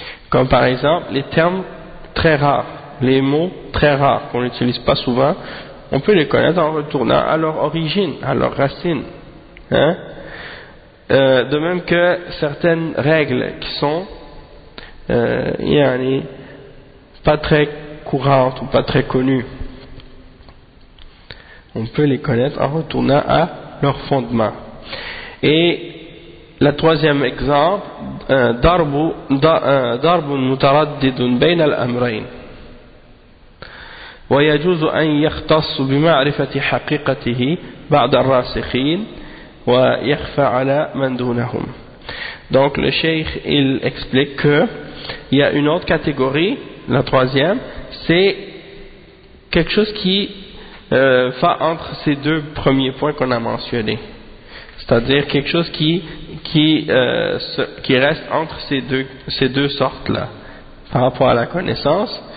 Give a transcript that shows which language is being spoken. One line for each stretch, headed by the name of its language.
French: Comme par exemple les termes très rares, les mots très rares qu'on n'utilise pas souvent, on peut les connaître en retournant à leur origine, à leur racine. Hein? De même que certaines règles qui sont pas très courantes ou pas très connues, on peut les connaître en retournant à leur fondement. Et la troisième exemple,
Arabic: ضرب متردد بين الأمرين ويجوز أن يختص بمعرفة حقيقته بعض الراسخين ويخفى على من دونهم.
French: Donc le cheikh il explique que il y a une autre catégorie, la troisième, c'est quelque chose qui va entre ces deux premiers points qu'on a mentionnés. C'est-à-dire quelque chose qui reste entre ces deux sortes là par rapport à la connaissance.